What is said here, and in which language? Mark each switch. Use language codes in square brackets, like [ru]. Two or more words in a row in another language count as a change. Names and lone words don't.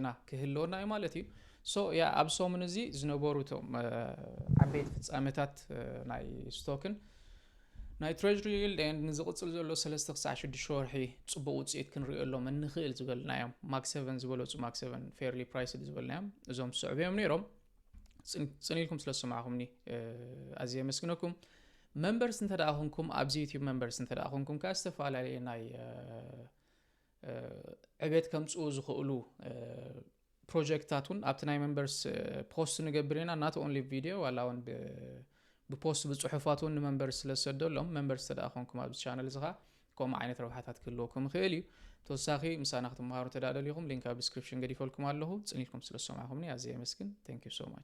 [ti] ክህልወና እዩ ማለት እዩ ሶ ያ ኣብ ሶምን እዚ ዝነበሩ እቶም ዓበይቲ ፍጻሜታት ናይ ስቶክን ናይ ትሬጀሪ ይልድ ንዝቕጽል ዘሎ 3 ክሳዕ 6 ወርሒ ጽቡቕ ውፅኢት ክንሪኦሎም እንኽእል ዝበልናዮም ማክ 7 ዝበለፁ ማክ 7 [en] fairly priced [ti] ዝበልናዮም እዞም ስዕብዮም ነይሮም ጽኒልኩም ስለ ሰማዕኹምኒ ኣዝየ መስግነኩም members እንተ ደኣ ኮንኩም ኣብዚ ዩቲዩብ members እንተ ደኣ ኮንኩም ከዓ ዝተፈላለዩ ናይ ዕቤት ከምጽኡ ዝኽእሉ ፕሮጀክታቱን ኣብቲ ናይ members ፖስት ንገብር ኢና [en] not only video [ti] ዋላ እውን ብፖስት ብጽሑፋቱን ንመምበርስ ስለሰደሎም members እንተ ደኣ ኮንኩም ኣብዚ ቻነል እዚ ኸ ከምኡ ዓይነት ረብሓታት ክህልወኩም ይኽእል እዩ ተወሳኺ ምሳና ክትመሃሩ ተዳደሊኹም ሊንክ ኣብ ዲስክሪፕሽን ገዲፈልኩም ኣለኹ ጽኒልኩም ስለ ሰማዕኹምኒ ኣዝየ መስግን [en] thank you so much